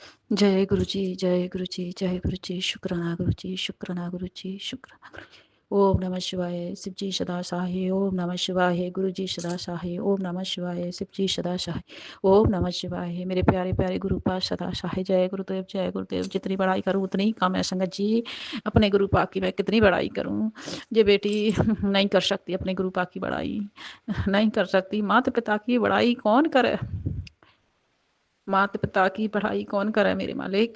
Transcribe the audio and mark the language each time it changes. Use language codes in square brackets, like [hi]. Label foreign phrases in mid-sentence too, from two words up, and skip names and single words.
[hi] जय गुरु जी, जय गुरु जी, जय गुरु जी। शुक्राना गुरु जी, शुक्राना गुरु जी, शुक्राना गुरु जी। [sa] ओम नमः शिवाय। [hi] शिव जी सदा सहाय। [sa] ओम नमः शिवाय। [hi] गुरु जी सदा सहाय। [sa] ओम नमः शिवाय। [hi] शिव जी सदा सहाय। [sa] ओम नमः शिवाय। [hi] मेरे प्यारे प्यारे गुरु पास सदा सहाय। जय गुरुदेव, जय गुरुदेव। जितनी बड़ाई करूँ उतनी ही कम है संगत जी। अपने गुरु पाक की मैं कितनी बड़ाई करूँ। ये बेटी नहीं कर सकती अपने गुरु पाक की बड़ाई, नहीं कर सकती। माता पिता की बड़ाई कौन करे, माता पिता की पढ़ाई कौन करे मेरे मालिक।